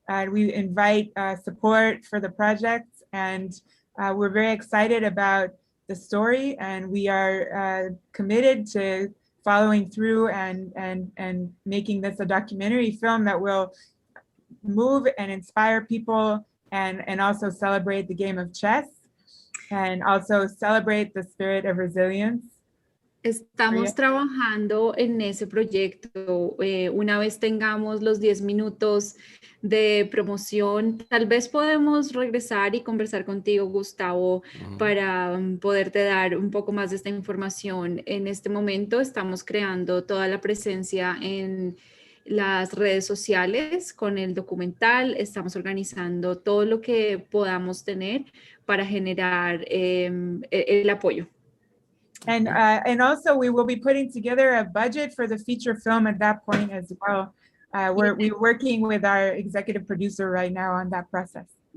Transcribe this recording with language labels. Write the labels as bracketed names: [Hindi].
[English] We invite support for the project, and we're very excited about the story, and we are committed to following through and making this a documentary film that will move and inspire people, and also celebrate the game of chess, and also celebrate the spirit of resilience. [Spanish] Estamos trabajando en ese proyecto. Una vez tengamos los 10 minutos de promoción, tal vez podemos regresar y conversar contigo, Gustavo, para poderte dar un poco más de esta información. En este momento estamos creando toda la presencia en las redes sociales con el documental. Estamos organizando todo lo que podamos tener para generar el apoyo. [English] And also we will be putting together a budget for the feature film at that point as well. We're working with our executive producer right now on that process.